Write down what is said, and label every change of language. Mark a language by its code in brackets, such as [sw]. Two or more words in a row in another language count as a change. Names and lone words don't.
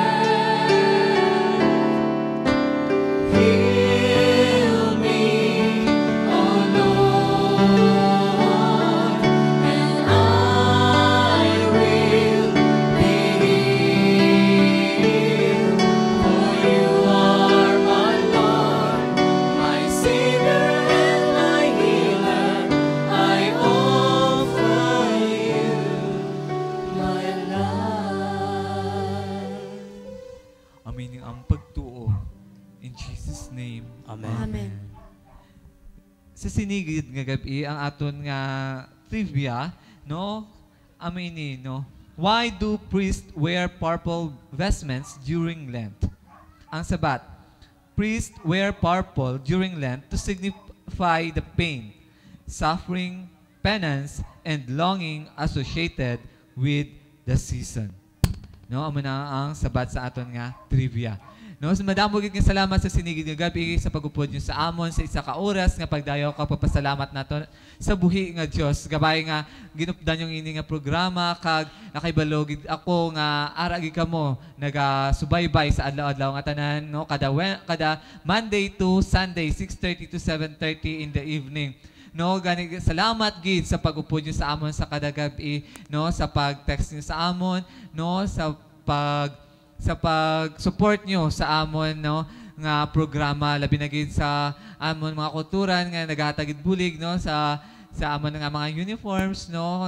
[en] Heal me, oh Lord, and I will be healed. For you are my Lord, my Savior and my healer. I offer you my life. [hil] Aminin ang pagtuo. [en] In Jesus' name. Amen. Amen. [hil] Sa sinigid nga gabi ang aton nga trivia, no? Aminin, no? [en] Why do priests wear purple vestments during Lent? [hil] Ang sabat, [en] priests wear purple during Lent to signify the pain, suffering, penance, and longing associated with the season. [hil] No, amo na ang sabat sa aton nga trivia. No, so madamo gid nga salamat sa sinigid nga gabi sa pagupod niyo sa amon sa isa ka oras nga pagdayo ka papasalamat nato sa buhi nga Dios. Gabay nga ginupdan yung ini nga programa kag nakahibalo gid ako nga ara gid kamo nagasubaybay sa adlaw-adlaw nga tanan, no, kada [en] Monday to Sunday 6:30 to 7:30 in the evening. [hil] No, gani salamat gid sa pag-upod niyo sa amon sa kada gabi, no, sa pag-text niyo sa amon, no, sa pag-support nyo sa amon, no, nga programa labi na gid sa amon mga kulturan nga nagahatagid bulig, no, sa amon nga mga uniforms, no